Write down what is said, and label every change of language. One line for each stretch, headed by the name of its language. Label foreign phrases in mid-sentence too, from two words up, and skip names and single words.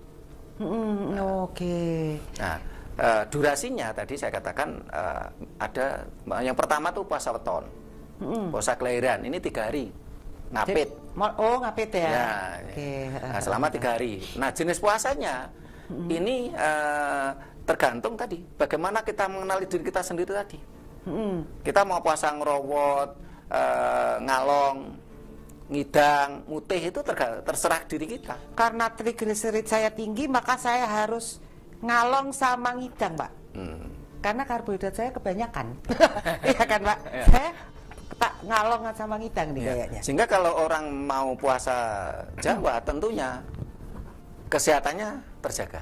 Indonesian: Nah, durasinya tadi saya katakan ada yang pertama tuh puasa weton, puasa kelahiran, ini 3 hari. Ngapit. Ngapit ya. Nah, selama 3 hari. Nah, jenis puasanya ini tergantung tadi bagaimana kita mengenali diri kita sendiri tadi. Kita mau puasa ngerowot, ngalong, ngidang, mutih, itu terserah diri kita. Karena trigliserid saya tinggi, maka saya harus ngalong sama ngidang, Pak. Karena karbohidrat saya kebanyakan. Iya kan, Pak? Saya tak ngalong sama ngidang nih kayaknya. Sehingga kalau orang mau puasa Jawa tentunya kesehatannya terjaga.